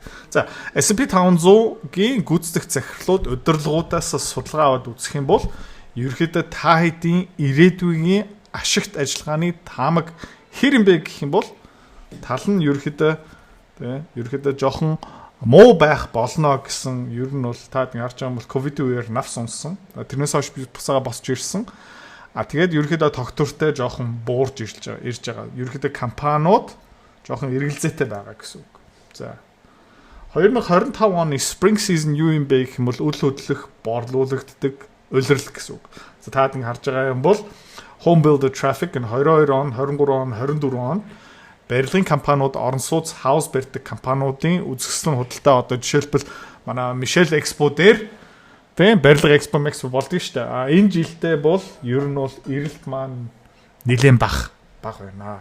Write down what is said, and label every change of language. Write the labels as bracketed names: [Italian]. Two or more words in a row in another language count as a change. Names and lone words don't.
[Mongolian] За S&P 500-гийн гүйцэтгэх захирлууд удирдлагуудаас судалгаа аваад үзэх юм бол ерөнхийдөө та хэдийн ирээдүйн ашигт ажиллагааны таамаг хэр юм бэ гэх юм бол тал нь ерөнхийдөө жоохон муу байх болно гэсэн ер нь бол та харж байгаа юм бол ковидын үеэр навс унсан. Тэрнээс хойш би буцаага босч ирсэн. Тэгээд ерөнхийдөө тогтвортой жоохон буурж ирж байгаа. Ерөнхийдөө компаниуд жоохон эргэлзээтэй байгаа гэсэн үг. За 2025 оны [English] spring season [Mongolian] юу юм бэ гэх юм бол үл хөдлөх, борлуулагддаг улирал гэсэн үг. За та харж байгаа юм бол [English] home builder traffic [Mongolian] нь 22 он, 23 он, 24 он барилгын компаниуд, орон сууц, хаус барьдаг компаниудын үзэсгэлэн худалдаа одоо жишээлбэл манай Michelle Expo дээр тийм барилга Expo Expo болдгоо шүү дээ. Энэ жилдээ бол ер нь бол эрэлт маань нэлээд бага байна.